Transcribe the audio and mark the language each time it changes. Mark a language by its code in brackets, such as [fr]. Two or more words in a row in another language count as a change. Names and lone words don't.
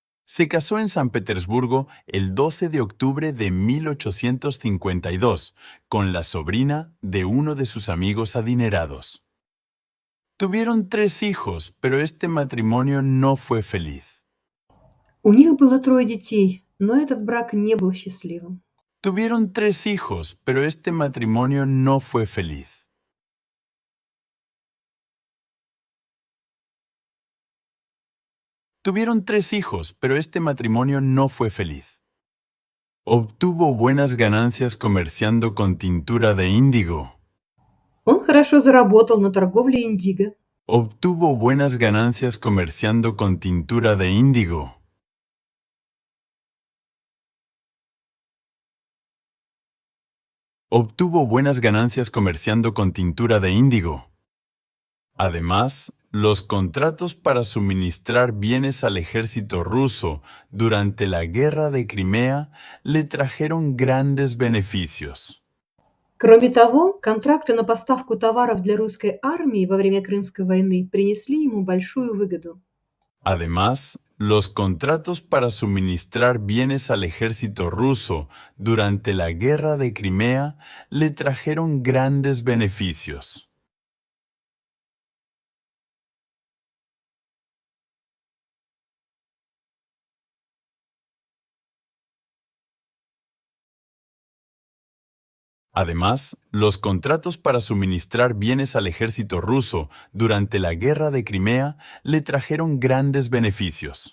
[es] Se casó en San Petersburgo el 12 de octubre de 1852 con la sobrina de uno de sus amigos adinerados. Tuvieron 3 hijos, pero este matrimonio no fue feliz. [ru] У них было 3 детей, но этот брак не был счастливым. [es] Tuvieron 3 hijos, pero este matrimonio no fue feliz. Tuvieron 3 hijos, pero este matrimonio no fue feliz. Obtuvo buenas ganancias comerciando con tintura de índigo. [ru] Он хорошо заработал на торговле индиго. [es] Obtuvo buenas ganancias comerciando con tintura de índigo. Obtuvo buenas ganancias comerciando con tintura de índigo. Además, los contratos para suministrar bienes al ejército ruso durante la Guerra de Crimea le trajeron grandes beneficios. [ru] Кроме того, контракты на поставку товаров для русской армии во время Крымской войны принесли ему большую выгоду. [es] Además, los contratos para suministrar bienes al ejército ruso durante la Guerra de Crimea le trajeron grandes beneficios. Además, los contratos para suministrar bienes al ejército ruso durante la Guerra de Crimea le trajeron grandes beneficios.